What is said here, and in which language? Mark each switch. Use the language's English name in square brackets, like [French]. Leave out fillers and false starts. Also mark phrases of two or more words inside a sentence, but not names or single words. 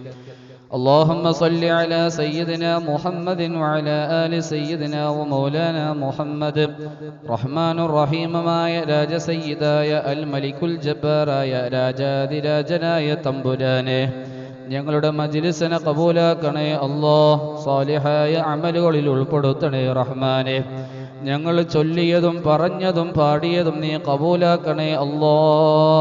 [Arabic] اللهم صل على سيدنا محمد وعلى آل سيدنا ومولانا محمد. رحمن الرحيم [Malayalam] മായ രാജസയ്യിദായ അൽ മലിക്കുൽ ജബ്ബാറായ രാജാതിരാജനായ തമ്പുരാനെ, ഞങ്ങളുടെ മജ്ലിസിനെ കബൂലാക്കണേ അല്ലാഹ്. സാലിഹായ അമലുകളിൽ ഉൾപ്പെടുത്തണേ റഹ്മാനെ. ഞങ്ങൾ ചൊല്ലിയതും പറഞ്ഞതും പാടിയതും നീ കബൂലാക്കണേ അല്ലാഹ്.